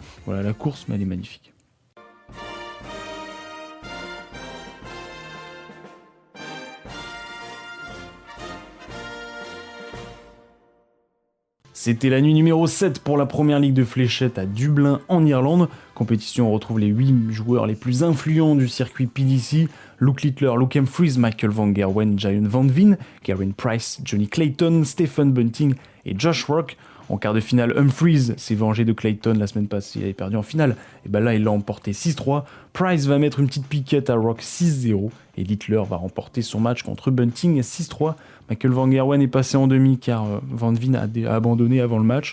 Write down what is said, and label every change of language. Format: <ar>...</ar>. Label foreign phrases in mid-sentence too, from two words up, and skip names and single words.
<fr>Voilà la course, mais elle est magnifique. C'était la nuit numéro 7 pour la première ligue de fléchettes à Dublin en Irlande. Compétition, on retrouve les 8 joueurs les plus influents du circuit PDC. Luke Littler, Luke Humphries, Michael Van Gerwen, Giant Van Veen, Garen Price, Johnny Clayton, Stephen Bunting et Josh Rock. En quart de finale, Humphries s'est vengé de Clayton la semaine passée, il avait perdu en finale. Et là, il l'a emporté 6-3. Price va mettre une petite piquette à Rock 6-0. Et Littler va remporter son match contre Bunting 6-3. Michael Van Gerwen est passé en demi car Van Veen a abandonné avant le match.</fr>